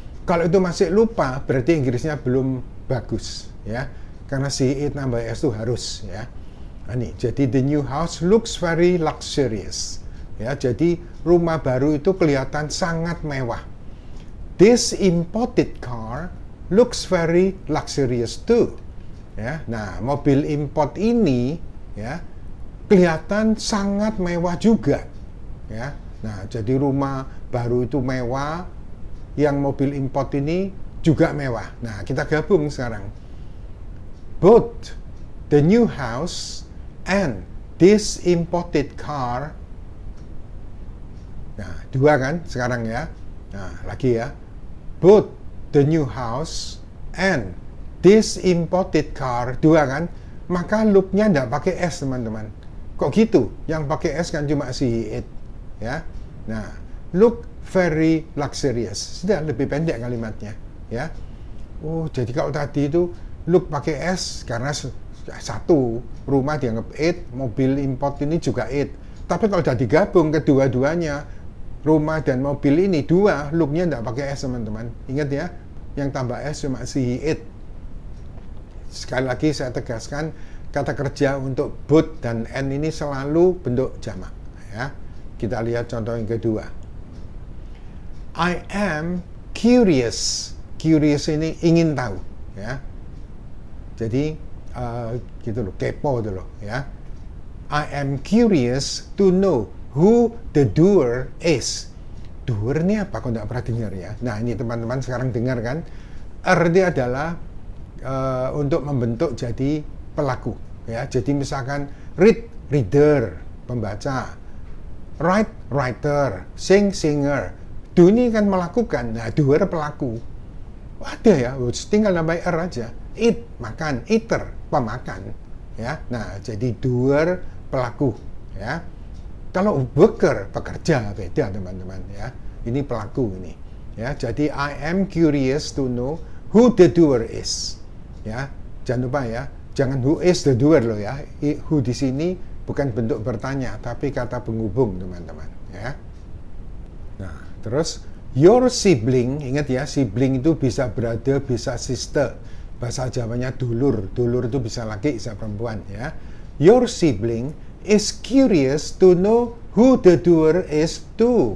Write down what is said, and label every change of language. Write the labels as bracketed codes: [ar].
[id] Kalau itu masih lupa, berarti Inggrisnya belum bagus ya. Karena si it nambah S itu harus ya. Nah, ini, jadi [en] the new house looks very luxurious. [id] Ya, jadi rumah baru itu kelihatan sangat mewah. [en] This imported car looks very luxurious too. [id] Ya, nah mobil import ini ya kelihatan sangat mewah juga. Ya, nah jadi rumah baru itu mewah, yang mobil import ini juga mewah. Nah kita gabung sekarang. [en] Both the new house and this imported car. [id] Nah, 2 kan sekarang ya. Nah, lagi ya. [en] Both the new house and this imported car. [id] 2 kan. Maka look-nya enggak pakai S, teman-teman. Kok gitu? Yang pakai S kan cuma si it. Ya. [en] Nah, look very luxurious. [id] Sudah lebih pendek kalimatnya, ya. Oh, jadi kalau tadi itu look pakai S karena 1 rumah dianggap it, mobil import ini juga it. Tapi kalau sudah digabung kedua-duanya, rumah dan mobil ini 2, look-nya tidak pakai S, teman-teman. Ingat ya, yang tambah S cuma si it. Sekali lagi saya tegaskan, kata kerja untuk both dan and ini selalu bentuk jamak. Ya. Kita lihat contoh yang kedua. [en] I am curious. [id] Curious ini ingin tahu. Ya. Jadi gitu loh, kepo itu loh ya. [en] I am curious to know who the doer is. [id] Doer ini apa? Kok tidak pernah dengar ya? Nah ini teman-teman sekarang dengar kan? Arti adalah untuk membentuk jadi pelaku ya. Jadi misalkan read, reader, pembaca. Write, writer. Sing, singer. Do ini kan melakukan. Nah doer pelaku. Ada ya, tinggal nambah R aja. Eat, makan. Eater, pemakan. Ya, nah jadi doer pelaku. Ya, kalau worker pekerja beda teman-teman. Ya, ini pelaku ini. Ya, jadi [en] I am curious to know who the doer is. [id] Ya, jangan lupa ya, jangan [en] who is the doer [id] loh ya. Who di sini bukan bentuk bertanya, tapi kata penghubung teman-teman. Ya, nah terus. Your sibling, ingat ya, sibling itu bisa brother, bisa sister. Bahasa Jawanya dulur. Dulur itu bisa laki, bisa perempuan ya. [en] Your sibling is curious to know who the doer is too.